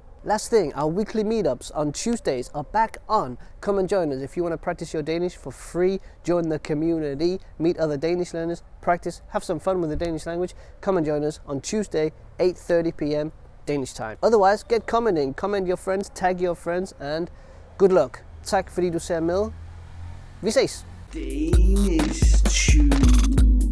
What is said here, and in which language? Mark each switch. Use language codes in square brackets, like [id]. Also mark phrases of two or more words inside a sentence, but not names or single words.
[en] Last thing, our weekly meetups on Tuesdays are back on. Come and join us if you want to practice your Danish for free. Join the community, meet other Danish learners, practice, have some fun with the Danish language. Come and join us on Tuesday, 8:30 p.m. Danish time. Otherwise, get commenting, comment your friends, tag your friends, and good luck. [da] Tak fordi du ser med. Vi ses. DanishTube.